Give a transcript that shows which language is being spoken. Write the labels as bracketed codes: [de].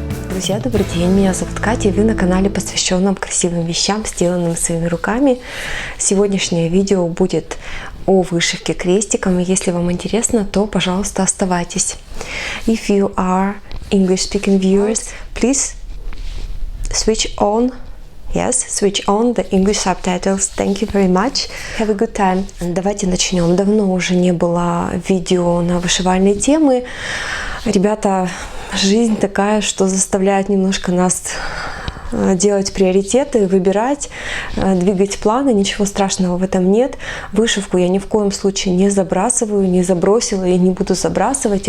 [ru] Друзья, добрый день, меня зовут Катя, и вы на канале, посвященном красивым вещам, сделанным своими руками. Сегодняшнее видео будет о вышивке крестиком, и если вам интересно, то, пожалуйста, оставайтесь. [en] If you are English-speaking viewers, please switch on the English subtitles. Thank you very much. Have a good time. [ru] Давайте начнем. Давно уже не было видео на вышивальные темы. Ребята, жизнь такая, что заставляет немножко нас делать приоритеты, выбирать, двигать планы. Ничего страшного в этом нет. Вышивку я ни в коем случае не забрасываю, не забросила и не буду забрасывать.